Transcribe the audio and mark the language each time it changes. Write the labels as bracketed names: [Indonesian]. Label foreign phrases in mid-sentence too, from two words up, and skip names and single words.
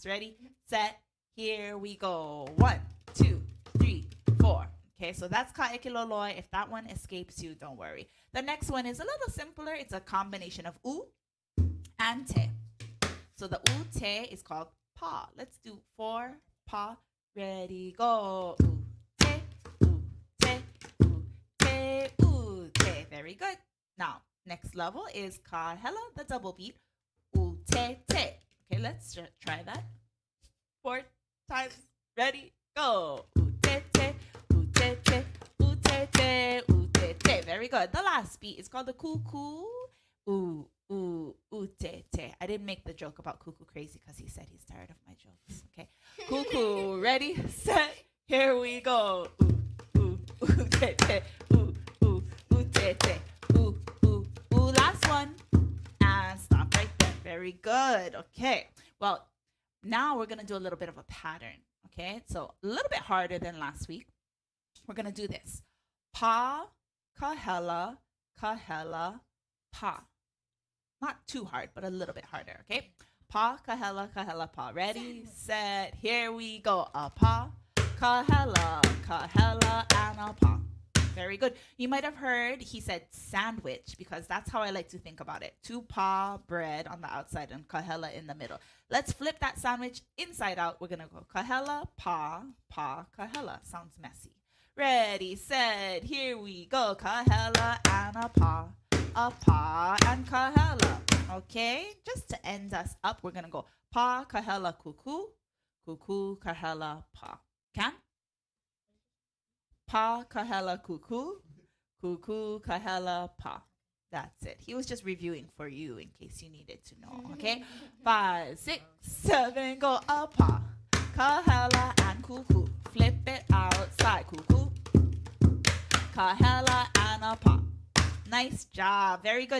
[English] Ready? Set. Here we go. 1, 2, 3, 4. Okay, so that's ka'ekiloloi. If that one escapes you, don't worry. The next one is a little simpler. It's a combination of u and te. So the u te is called pa. Let's do 4 pa. Ready, go. U te, u te, u te, u te. Very good. Now, next level is kahela, the double beat. U te te. Okay, let's try that. 4 times. Ready, go. U te te, u te te, u te te, u te te. Very good. The last beat is called the kuku. U te. I didn't make the joke about Cuckoo crazy because he said he's tired of my jokes. Okay. Cuckoo, ready, set, here we go. Ooh, te, te. Ooh, te, te. Ooh. Last one. And stop right there. Very good. Okay. Well, now we're going to do a little bit of a pattern. Okay. So a little bit harder than last week. We're going to do this. Pa, kahela, pa. Not too hard, but a little bit harder, okay? Pa, kahela, pa. Ready, set, here we go. A pa, kahela, and a pa. Very good. You might have heard he said sandwich because that's how I like to think about it. 2 pa bread on the outside and kahela in the middle. Let's flip that sandwich inside out. We're going to go kahela, pa, kahela. Sounds messy. Ready, set, here we go. Kahela and a pa and kahela. Okay, just to end us up, we're gonna go pa, kahela, cuckoo, kahela, pa. Can? Pa, kahela, cuckoo, kahela, pa. That's it. He was just reviewing for you in case you needed to know. Okay, 5, 6, 7, go. A pa, kahela, and cuckoo. Flip it outside, cuckoo, kahela, and a pa. Nice job. Very good.